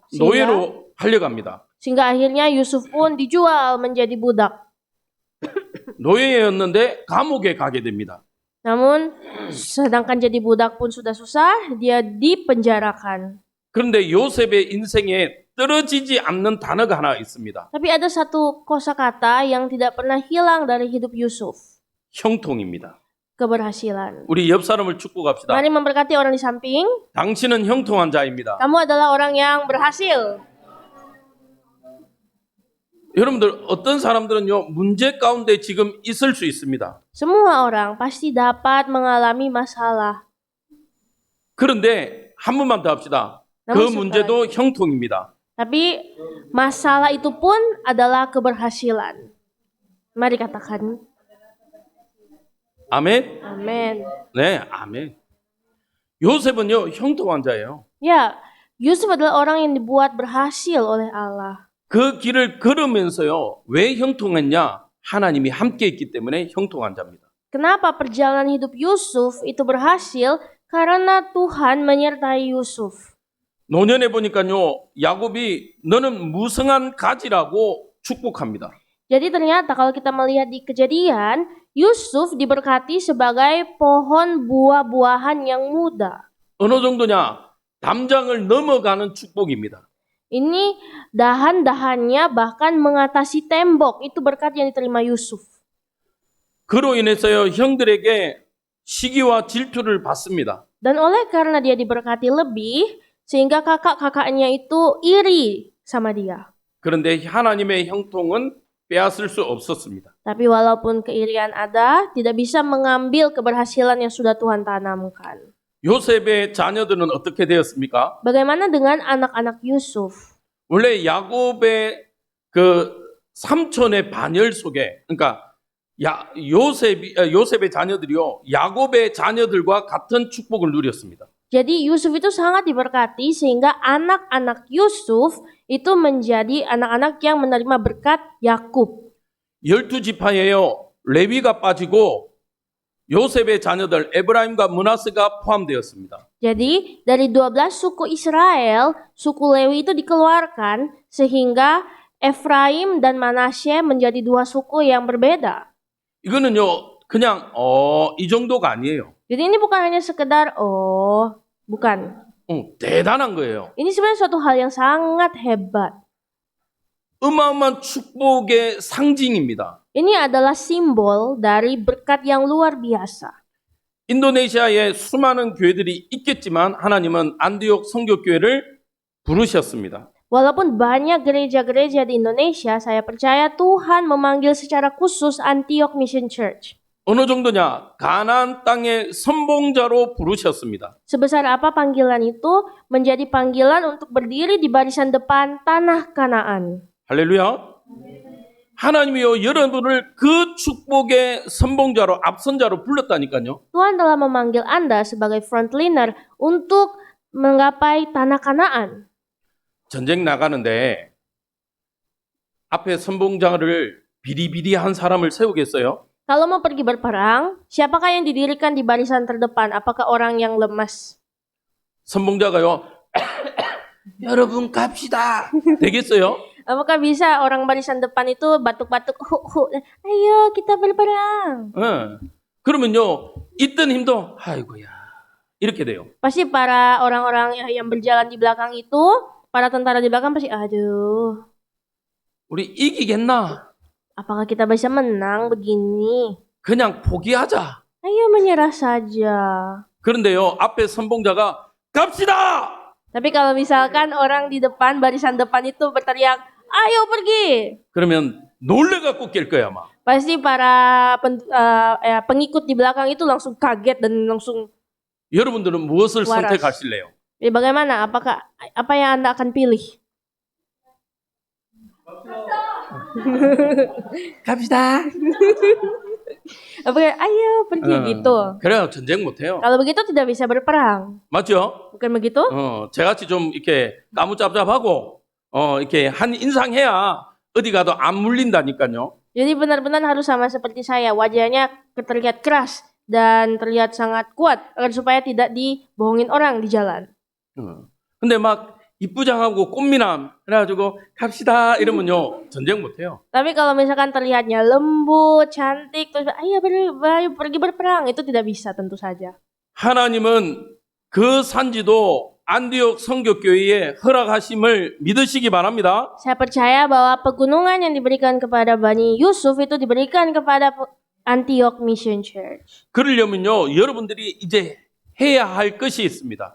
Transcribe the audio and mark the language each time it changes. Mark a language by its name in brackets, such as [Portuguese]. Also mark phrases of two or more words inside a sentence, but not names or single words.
[Indonesian] Sehingga- [Korean] 노예로 팔려갑니다. [Indonesian] Sehingga akhirnya Yusuf pun dijual menjadi budak. [Korean] 노예였는데 감옥에 가게 됩니다. [Indonesian] Namun, sedangkan jadi budak pun sudah susah, dia dipenjarakan. [Korean] 그런데 요셉의 인생에 떨어지지 않는 단어가 하나 있습니다. [Indonesian] Tapi ada satu kosakata yang tidak pernah hilang dari hidup Yusuf. [Korean] 형통입니다. [Indonesian] Keberhasilan. [Korean] 우리 옆 사람을 축복합시다. [Indonesian] Mari memberkati orang di samping. [Korean] 당신은 형통한 자입니다. [Indonesian] Kamu adalah orang yang berhasil. [Korean] 여러분들 어떤 사람들은요, 문제 가운데 지금 있을 수 있습니다. [Indonesian] Semua orang pasti dapat mengalami masalah. [Korean] 그런데 한 번만 더 합시다. 그 나머지 문제도 형통입니다. [Indonesian] Tapi masalah itu pun adalah keberhasilan. Mari katakan. [Korean] 아멘? [Indonesian] Amin. [Korean] 네, 아멘. 요셉은요, 형통한 자예요. [Indonesian] Ya, Yusuf adalah orang yang dibuat berhasil oleh Allah. [Korean] 그 길을 걸으면서요, 왜 형통했냐? 하나님이 함께 있기 때문에 형통한 자입니다. [Indonesian] Kenapa perjalanan hidup Yusuf itu berhasil? Karena Tuhan menyertai Yusuf. [Korean] 노년에 보니까요, 야곱이 너는 무성한 가지라고 축복합니다. [Indonesian] Jadi ternyata kalau kita melihat di Kejadian, Yusuf diberkati sebagai pohon buah-buahan yang muda. [Korean] 어느 정도냐? 담장을 넘어가는 축복입니다. [Indonesian] Ini dahan-dahannya bahkan mengatasi tembok. Itu berkat yang diterima Yusuf. [Korean] 그로 인해서요, 형들에게 시기와 질투를 받습니다. [Indonesian] Dan oleh karena dia diberkati lebih, sehingga kakak-kakaknya itu iri sama dia. [Korean] 그런데 하나님의 형통은 빼앗을 수 없었습니다. [Indonesian] Tapi walaupun keirian ada, tidak bisa mengambil keberhasilan yang sudah Tuhan tanamkan. [Korean] 요셉의 자녀들은 어떻게 되었습니까? [Indonesian] Bagaimana dengan anak-anak Yusuf? [Korean] 원래 야곱의 그 삼촌의 반열 속에, 그러니까 요셉의 자녀들이요, 야곱의 자녀들과 같은 축복을 누렸습니다. [Indonesian] Jadi Yusuf itu sangat diberkati sehingga anak-anak Yusuf itu menjadi anak-anak yang menerima berkat Yakub. [Korean] 12지파에요, 레위가 빠지고 요셉의 자녀들 에브라임과 므나스가 포함되었습니다. [Indonesian] Jadi dari 12 suku Israel, suku Lewi itu dikeluarkan sehingga Efraim dan Manasye menjadi 2 suku yang berbeda. [Korean] 이거는요, 그냥 이 정도가 아니에요. [Indonesian] Jadi ini bukan hanya sekedar bukan. [Korean] 대단한 거예요. [Indonesian] Ini sebenarnya suatu hal yang sangat hebat. [Korean] 어마어마한 축복의 상징입니다. [Indonesian] Ini adalah simbol dari berkat yang luar biasa. [Korean] 인도네시아에 수많은 교회들이 있겠지만 하나님은 안디옥 선교교회를 부르셨습니다. [Indonesian] Walaupun banyak gereja-gereja di Indonesia, saya percaya Tuhan memanggil secara khusus Antioch Mission Church. [Korean] 어느 정도냐? 가나안 땅의 선봉자로 부르셨습니다. [Indonesian] Sebesar apa panggilan itu? Menjadi panggilan untuk berdiri di barisan depan tanah Kanaan. [Korean] 할렐루야. 하나님이요 여러분을 그 축복의 선봉자로 앞선자로 불렀다니까요. [Indonesian] Tuhan telah memanggil Anda sebagai frontliner untuk menggapai tanah Kanaan. [Korean] 전쟁 나가는데 앞에 선봉자를 비리비리한 사람을 세우겠어요? [Indonesian] Kalau mau pergi berperang, siapakah yang didirikan di barisan terdepan? Apakah orang yang lemas? [Korean] 선봉자가요. 여러분 갑시다. 되겠어요? [Indonesian] Apakah bisa orang barisan depan itu batuk-batuk, ayo kita berperang? [Korean] 예. 그러면요 있던 힘도 아이고야 이렇게 돼요. [Indonesian] Pasti para orang-orang yang berjalan di belakang itu, para tentara di belakang pasti, aduh, [Korean] 우리 이기겠나? [Indonesian] apakah kita bisa menang begini? [Korean] 그냥 포기하자. [Indonesian] Ayo menyerah saja. [Korean] 그런데요 앞에 선봉자가 갑시다. [Indonesian] Tapi kalau misalkan orang di depan, barisan depan itu berteriak, ayo pergi. [Korean] 그러면 놀래갖고 깰 거야 아마. [Indonesian] Pasti para pengikut di belakang itu langsung kaget dan langsung, [Korean] 여러분들은 무엇을 와라스. 선택하실래요? [Indonesian] jadi bagaimana? Apa yang Anda akan pilih? [Korean] 갑시다. [Indonesian] Apakah ayo pergi gitu? [Korean] 그래야 전쟁 못해요. [Indonesian] Kalau begitu tidak bisa berperang. [Korean] 맞죠? [Indonesian] Bukan begitu? [Korean] 저같이 좀 이렇게 까무잡잡하고 이렇게 한 인상 해야 어디 가도 안 물린다니까요. [Indonesian] Jadi benar-benar harus sama seperti saya. Wajahnya terlihat keras dan terlihat sangat kuat agar supaya tidak dibohongin orang di jalan. [Korean] 근데 막 이쁘장하고 꽃미남 그래가지고 갑시다 이러면요 전쟁 못해요. [Indonesian] Tapi kalau misalkan terlihatnya lembut, cantik, terus ayo pergi berperang, itu tidak bisa tentu saja. [Korean] 하나님은 그 산지도 안디옥 선교교회에 허락하심을 믿으시기 바랍니다. [Indonesian] Saya percaya bahwa pegunungan yang diberikan kepada Bani Yusuf itu diberikan kepada Antioch Mission Church. [Korean] 그러려면요 여러분들이 이제 해야 할 것이 있습니다.